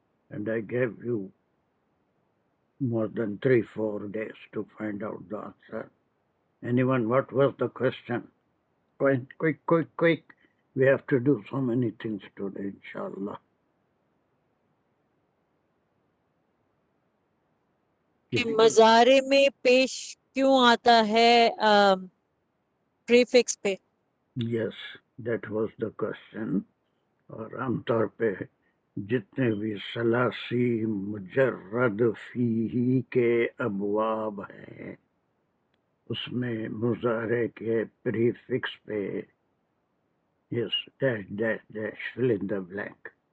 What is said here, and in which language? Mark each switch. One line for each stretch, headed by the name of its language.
English: And I gave you more than 3-4 days to find out the answer. Anyone, what was the question? Quick. We have to do so many things today, inshallah.
Urdu: کہ مظاہرے میں پیش کیوں آتا ہے prefix پہ؟
English: Yes, that was the question.
Urdu: اور عام طور پہ جتنے بھی ثلاثی مجرد فیہی کے ابواب ہیں اس میں مضارع کے پریفکس پہ
English: Yes dash dash dash fill in the blank.